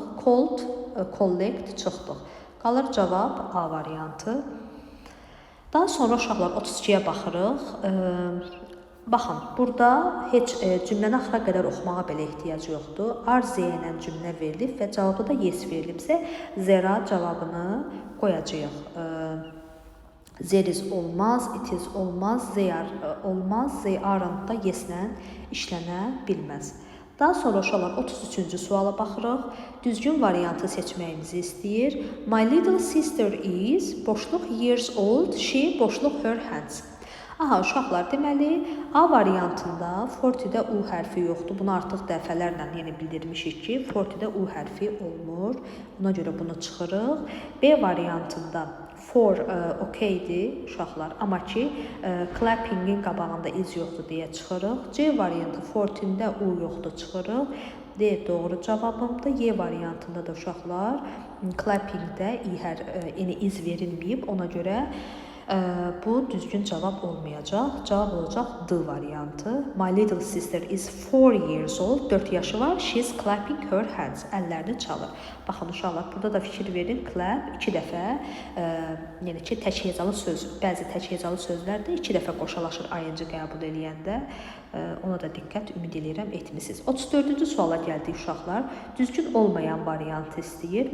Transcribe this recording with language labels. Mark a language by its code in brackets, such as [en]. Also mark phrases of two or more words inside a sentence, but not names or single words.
[en] Cold, collect [az] çıxdıq. Qalır cavab A variantı. Daha sonra uşaqlar 32-yə baxırıq. Baxın, burada heç cümləni axıra qədər oxumağa belə ehtiyac yoxdur. Are ilə cümlə verilib və cavabda da yes verilibsə, zera cavabını qoyacağıq. [en] There is [az] olmaz, [en] it is [az] olmaz, [en] they are [az] olmaz, [en] they aren't [az] da yes-lə işlənə bilməz. Daha sonra uşaqlar 33-cü suala baxırıq. Düzgün variantı seçməyimizi istəyir. [en] My little sister is boşluq years old, she boşluq her hands. [az] Aha, uşaqlar, deməli A variantında fortidə U hərfi yoxdur. Bunu artıq dəfələrlə bildirmişik ki, fortidə U hərfi olmur. Buna görə bunu çıxırıq. B variantında for okeydir uşaqlar, amma ki clapping-in qabağında iz yoxdur deyə çıxırıq. C variantı fortində U yoxdur, çıxırıq. D doğru cavabımdır. Y variantında da uşaqlar clapping-də iz verilməyib, ona görə bu düzgün cavab olmayacaq. Cavab olacaq D variantı. [en] My little sister is 4 years old. [az] 4 yaşı var. [en] She is clapping her hands. [az] Əllərini çalır. Baxın uşaqlar, burada da fikir verin. Clap 2 dəfə, yəni ki, təkhecalı söz, bəzi təkhecalı sözlər də 2 dəfə qoşalaşır ayıncı qəbul eləyəndə. Ona da diqqət ümid edirəm etmisiniz. 34-cü suala gəldik uşaqlar. Düzgün olmayan variantı istəyir.